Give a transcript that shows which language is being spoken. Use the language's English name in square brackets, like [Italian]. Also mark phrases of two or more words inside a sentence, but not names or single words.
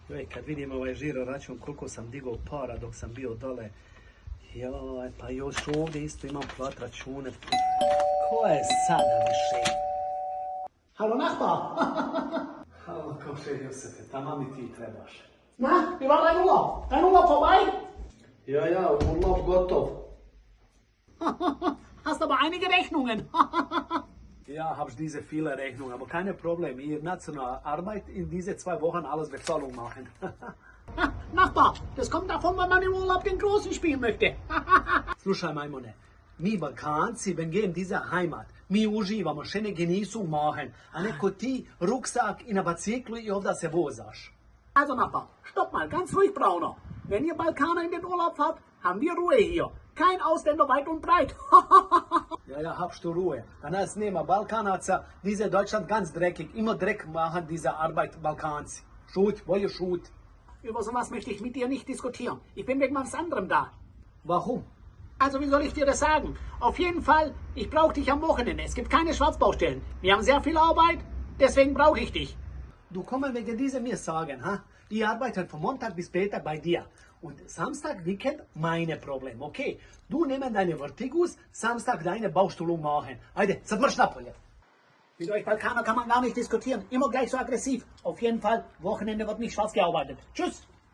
[Bosnian] Joj, kad vidim ovaj žiro račun koliko sam digao para dok sam bio dole, joj, pa još ovdje isto imam plat račune. Ko je sada više? [German] Hallo Nachbar! [Bosnian] Halo, Komšer Josefe, tamo mi ti trebaš. [German] Na, wie war dein Urlaub? Dein Urlaub vorbei? Ja, urlaub gotov. Hast aber einige Rechnungen. Ja, hab's diese viele Rechnungen, aber keine Problem. Ihr nationale Arbeit in diese 2 Wochen alles Bezahlung machen. Nachbar, das kommt davon, wenn man im Urlaub den Großen spielen möchte. [Bosnian] Slušaj, majmune, mi Balkanci, [German] wenn gehen diese Heimat, [Bosnian] mi uživamo, [German] šene genisu machen, [Bosnian] a neko ti ruksak i na biciklu i ovda se vozaš. [German] Also Nachbar, stopp mal, ganz ruhig Brauner. Wenn ihr Balkaner in den Urlaub fahrt, haben wir Ruhe hier. Kein Ausländer weit und breit. Ja, habst du Ruhe. [Bosnian] A nas nema Balkanaca, [German] diese Deutschland ganz dreckig, immer Dreck machen diese Arbeit Balkanci. [Bosnian] Schut, bolje schut. [German] Über sowas möchte ich mit dir nicht diskutieren. Ich bin wegen was anderem da. Warum? Also wie soll ich dir das sagen? Auf jeden Fall, ich brauche dich am Wochenende. Es gibt keine Schwarzbaustellen. Wir haben sehr viel Arbeit, deswegen brauche ich dich. Du kommst wegen dieser mir sagen, ha? Die arbeiten von Montag bis Freitag bei dir. Und Samstag, Weekend, meine Problem, okay? Du nimmst deine Vertigus, Samstag deine Baustelle machen. [Bosnian] Heide, sad marš napolje. [German] Mit euch Balkaner kann man gar nicht diskutieren. Immer gleich so aggressiv. Auf jeden Fall, Wochenende wird nicht schwarz gearbeitet. Tschüss.